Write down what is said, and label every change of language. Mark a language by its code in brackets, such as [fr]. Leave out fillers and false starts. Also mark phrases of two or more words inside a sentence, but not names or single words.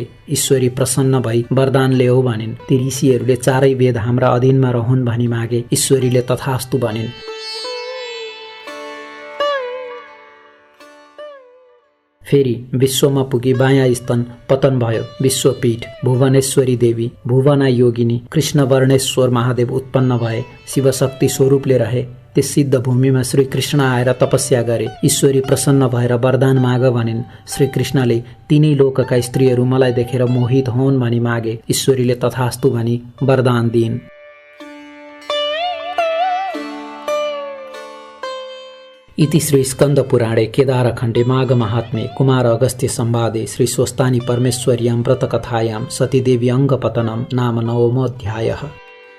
[ne] ईश्वरी प्रसन्न भई वरदान ल्याऊ भनिन्। ती ऋषिहरूले चारै वेद हाम्रा अधीनमा रहन् भनी मागे। ईश्वरीले तथास्तु भनिन्। फेरि विश्वमा पुगी बायाँ स्तन पतन भयो। विश्वपीठ भुवनेश्वरी देवी भुवना योगिनी कृष्णवर्णेश्वर महादेव उत्पन्न भए। शिवशक्ति स्वरूपले रहे। त्यस सिद्ध भूमिमा श्रीकृष्ण आएर तपस्या गरे। ईश्वरी प्रसन्न भएर वरदान माग भनिन्। श्रीकृष्णले तीनै लोकका स्त्रीहरू मलाई देखेर मोहित होन् भनी मागे। ईश्वरीले तथास्तु भनी वरदान दिइन्। [sa] इति श्री स्कंद पुराणे केदारखण्डे माघ महात्म्ये कुमार अगस्त्य संवादे श्री स्वस्तानी परमेश्वर्यां व्रतकथायां सतीदेवी अंगपतनं नाम 9मोऽध्यायः।